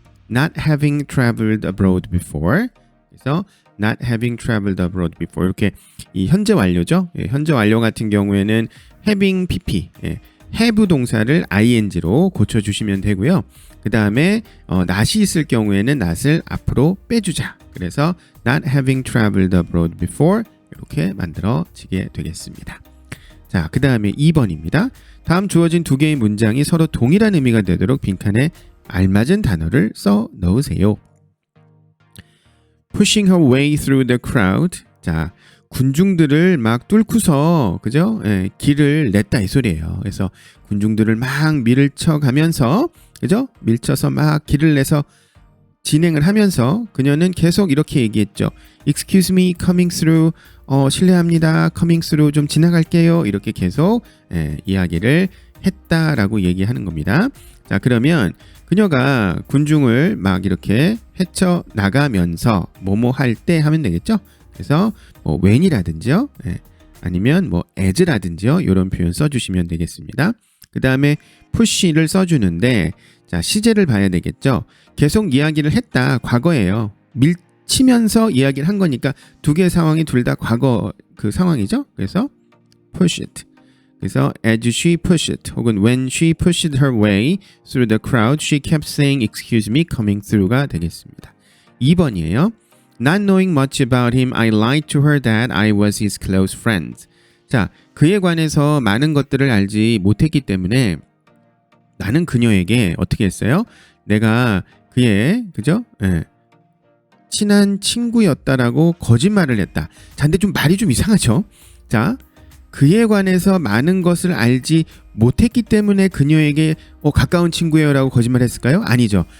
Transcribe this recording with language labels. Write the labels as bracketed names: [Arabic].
[English] Not having traveled abroad before [Korean] 그래서 [English] not having traveled abroad before [Korean] 이렇게 이 현재 완료죠. 예, 현재 완료 같은 경우에는 having pp have 동사를 ing로 고쳐주시면 되고요. 그 다음에 not이 있을 경우에는 not을 앞으로 빼주자. 그래서 not having traveled abroad before 이렇게 만들어지게 되겠습니다. 자, 그 다음에 2번입니다. 다음 주어진 두 개의 문장이 서로 동일한 의미가 되도록 빈칸에 알맞은 단어를 써 넣으세요. [English] Pushing her way through the crowd. [Korean] 자, 군중들을 막 뚫고서 그죠? 예, 길을 냈다 이 소리예요. 그래서 군중들을 막 밀쳐가면서 그죠? 밀쳐서 막 길을 내서 진행을 하면서 그녀는 계속 이렇게 얘기했죠. [English] Excuse me, coming through. [Korean] 실례합니다. [English] coming through [Korean] 좀 지나갈게요. 이렇게 계속 이야기를 했다라고 얘기하는 겁니다. 자, 그러면 그녀가 군중을 막 이렇게 헤쳐 나가면서 뭐뭐 할 때 하면 되겠죠? 그래서 뭐 when이라든지요. 아니면 뭐 as라든지요. 이런 표현 써주시면 되겠습니다. 그 다음에 push를 써주는데 자, 시제를 봐야 되겠죠. 계속 이야기를 했다. 과거예요. 밀치면서 이야기를 한 거니까 두 개의 상황이 둘 다 과거 그 상황이죠. 그래서 [English] push it. [Korean] 그래서 [English] as she pushed it 혹은 when she pushed her way through the crowd, she kept saying excuse me coming through가 [Korean] 되겠습니다. 2번이에요. [English] Not knowing much about him, I lied to her that I was his close friend. [Korean] 자, 그에 관해서 많은 것들을 알지 못했기 때문에 나는 그녀에게 어떻게 했어요? 내가 그의 그죠? 친한 친구였다라고 거짓말을 했다. 자, 근데 좀 말이 좀 이상하죠? 자, 그에 관해서 많은 것을 알지 못했기 때문에 그녀에게 가까운 친구예요라고 거짓말했을까요? 아니죠.